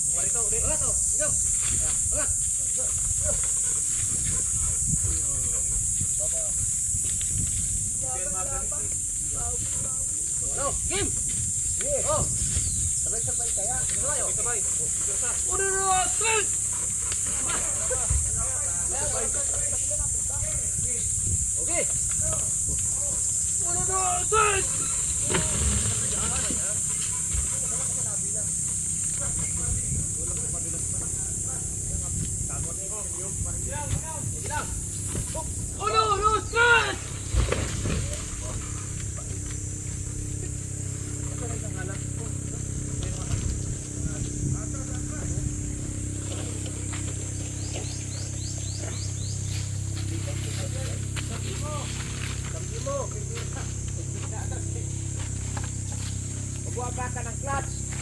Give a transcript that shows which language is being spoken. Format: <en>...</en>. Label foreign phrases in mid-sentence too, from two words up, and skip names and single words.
<tl>ito. Ulat to. Go. Ulat. Ano? Kim! Oh! Sabay-sabay kaya. Sabay.</tl> <es>Uno, tres! Okay. Uno, tres! Uno, tres!</es> <tl>Magbuha ka ng clutch.</tl>